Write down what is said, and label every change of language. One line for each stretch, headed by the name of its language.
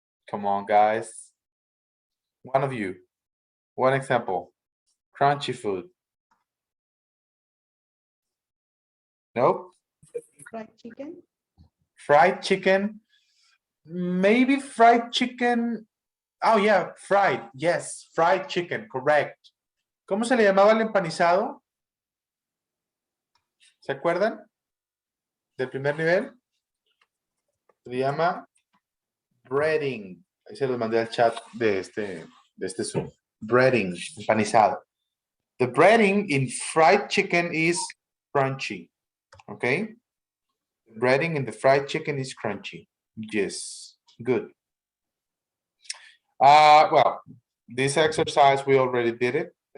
English: Come on, guys. One of you. One example. Crunchy food. Nope. Fried chicken. Fried chicken. Maybe fried chicken. Oh, yeah, fried. Yes, fried chicken, correct.
Spanish: ¿Cómo se le llamaba el empanizado? ¿Se acuerdan? Del primer nivel. Se llama breading. Ahí se los mandé al chat de este Zoom. Breading, empanizado.
English: The breading in fried chicken is crunchy. Okay? The breading in the fried chicken is crunchy. Yes, good. Well, this exercise, we already did it.